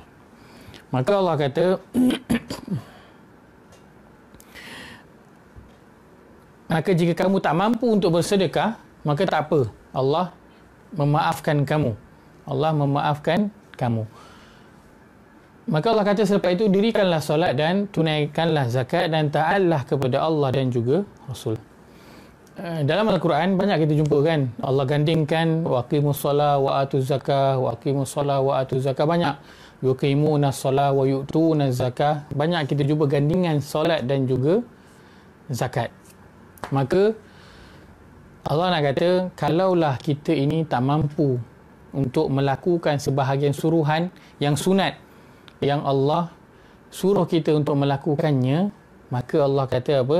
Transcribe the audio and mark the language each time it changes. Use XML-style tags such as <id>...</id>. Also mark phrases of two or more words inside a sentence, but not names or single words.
<ms>Maka Allah kata maka jika kamu tak mampu untuk bersedekah, maka tak apa, Allah memaafkan kamu. Allah memaafkan kamu. Maka Allah kata selepas itu, dirikanlah solat dan tunaikanlah zakat dan taatlah kepada Allah dan juga Rasul. Dalam Al-Quran banyak kita jumpa kan, Allah gandingkan</ms> <ar>أقيموا الصلاة وآتوا الزكاة, أقيموا الصلاة وآتوا الزكاة,</ar> <ms>banyak.</ms> <ar>يقيمون الصلاة ويؤتون الزكاة,</ar> <ms>banyak kita jumpa gandingan solat dan juga zakat. Maka Allah nak kata, kalaulah kita ini tak mampu untuk melakukan sebahagian suruhan yang sunat, yang Allah suruh kita untuk melakukannya, maka Allah kata apa?</ms>